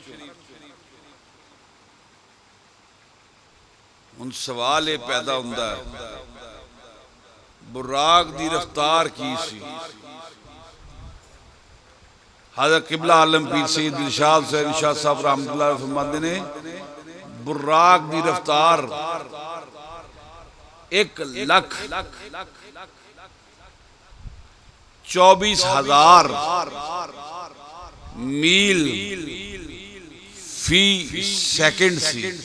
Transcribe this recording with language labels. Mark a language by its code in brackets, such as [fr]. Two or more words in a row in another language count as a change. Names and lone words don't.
[pa] ہݨ سوال یہ پیدا ہندا ہے براق دی رفتار کی سی? حضرت قبلہ عالم پیر سید دلشاد حسین شاہ صاحب [ar] رحمة الله عليه [pa] فرماتے نے براق دی رفتار 1,24,000 میل فی سیکنڈ سی.